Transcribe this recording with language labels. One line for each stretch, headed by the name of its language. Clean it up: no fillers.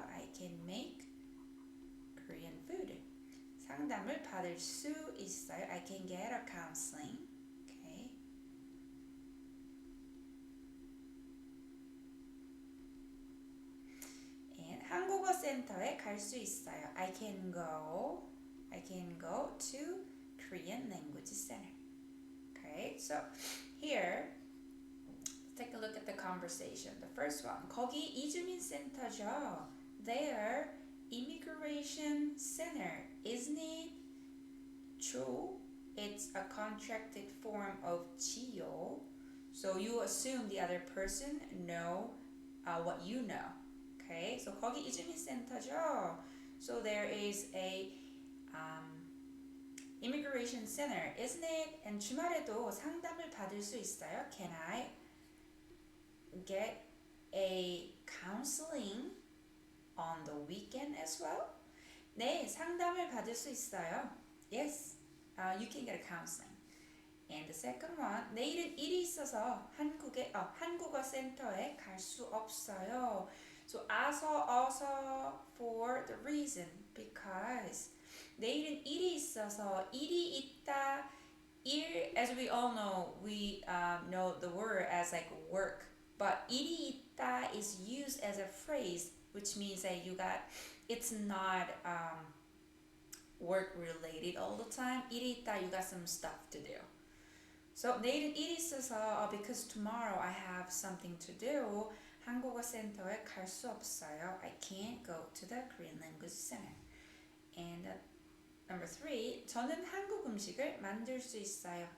English: I can make Korean food.
Korean: 상담을 받을 수 있어요.
English: I can get a counseling. Okay.
Korean: And 한국어 센터에 갈 수 있어요.
English: I can go to Korean language center. Okay. So here take a look at the conversation. The first one.
Korean: 거기 이주민 센터죠.
English: There, immigration center, isn't it? True. It's a contracted form of 지요. So you assume the other person know what you know. Okay.
Korean: So 거기 이주민 센터죠.
English: So there is a immigration center, isn't it?
Korean: And 주말에도 상담을 받을 수 있어요.
English: Can I get a counseling on the weekend as well?
Korean: 네, 상담을 받을 수 있어요.
English: Yes, you can get a counseling. And the second one,
Korean: 내일은 일이 있어서 한국어 센터에 갈 수 없어요.
English: So also for the reason, because
Korean: 내일은 일이 있어서,
English: 일이 있다, 일, as we all know, we know the word as like work. But 일이 있다 is used as a phrase, which means that it's not work related all the time. 일이 있다, you got some stuff to do. So
Korean: 내일은 일이 있어서,
English: because tomorrow I have something to do,
Korean: 한국어 센터에 갈 수 없어요.
English: I can't go to the Korean language center. And number 3,
Korean: 저는 한국 음식을 만들 수 있어요.